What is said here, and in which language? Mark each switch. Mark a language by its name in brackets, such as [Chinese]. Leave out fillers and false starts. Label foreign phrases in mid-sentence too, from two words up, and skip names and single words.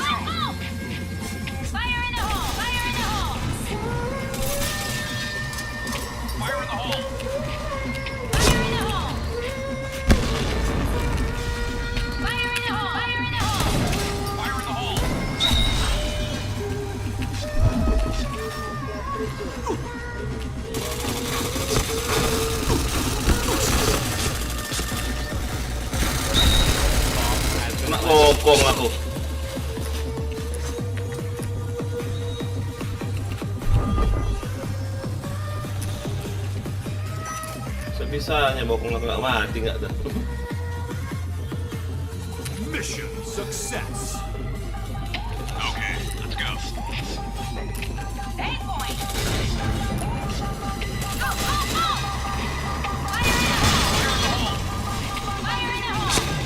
[English] go! Fire in the hole! Fire in the hole! Fire in the hole. Fire in the hole! Fire in the hole! Fire in the hole! Fire in the hole. [Indonesian] Kena lokong aku. Sebisanya bokong aku gak mati gak dah. [English] Mission success. Okay, let's go. Eight point! Go, go, go! Fire in the hole! Fire in the hole!